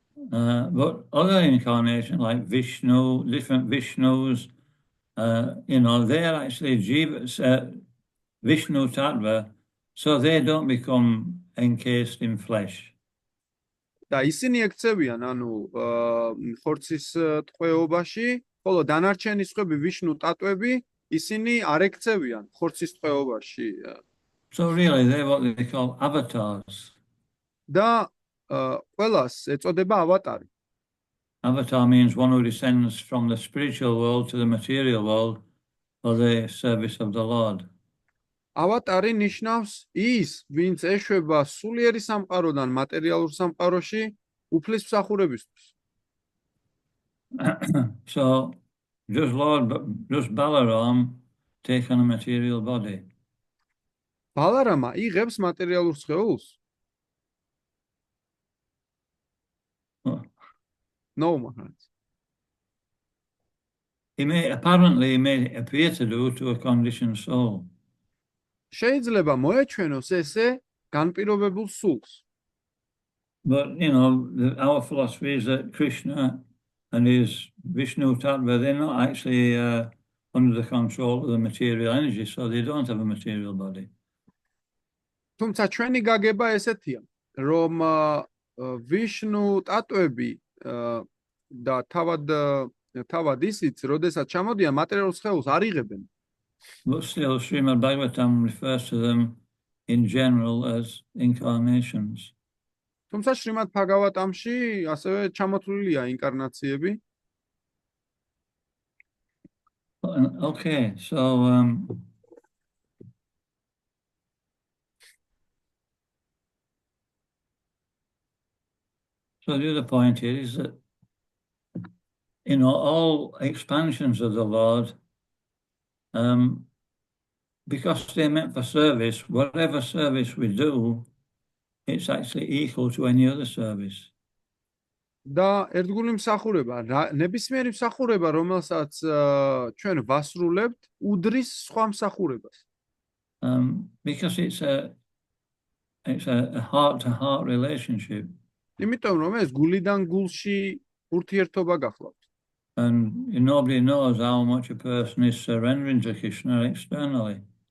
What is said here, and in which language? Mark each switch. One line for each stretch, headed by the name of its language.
English: But other incarnations like Vishnu, different Vishnus, they're actually Jivas, Vishnu Tattva, so they don't become encased in flesh.
Georgian: და ისინი ექცევიან, ანუ ხორცის ტყვეობაში, ხოლო დანარჩენი სხვები ვიშნუ ტატვები, ისინი არ ექცევიან ხორცის ტყვეობაში.
English: So really, they're what they call avatars.
Georgian: და ყველას ეწოდება ავატარი.
English: Avatar means one who descends from the spiritual world to the material world for the service of the Lord.
Georgian: ავატარი ნიშნავს ის, ვინც ეშვება სულიერი სამყაროდან მატერიალურ სამყაროში უფლის მსახურებისთვის.
English: So, just Balaram take on a material body.
Georgian: ბალარამა იღებს მატერიალურ სხეულს?
English: No, Maharaj. He may appear to do to a conditioned soul.
Georgian: შეიძლება მოეჩვენოს ესე განპირობებულ სულს.
English: But, our philosophy is that Krishna and his Vishnu Tattva, they're not actually under the control of the material energy, so they don't have a material body.
Georgian: თუმცა ჩვენი გაგება ესეთია, რომ ვიშნუ ტატვები და თავად ისიც, როდესაც ჩამოდიან მატერიალურ სხეულს არ იღებენ.
English: But still, Srimad Bhagavatam refers to them in general as incarnations.
Georgian: თუმცა შრიმად ბჰაგავატამში ასევე ჩამოთვლილია ინკარნაციები.
English: Okay, so the other point here is that all expansions of the Lord, because they're meant for service, whatever service we do, it's actually equal to any other service.
Georgian: და ერთგული მსახურება, ნებისმიერი მსახურება, რომელსაც ჩვენ ვასრულებთ, უდრის სხვა მსახურებას.
English: Because it's a heart-to-heart relationship.
Georgian: იმიტომ რომ ეს გულიდან გულში ურთიერთობა გახლავთ.
English: And nobody knows how much a person is surrendering to Krishna externally.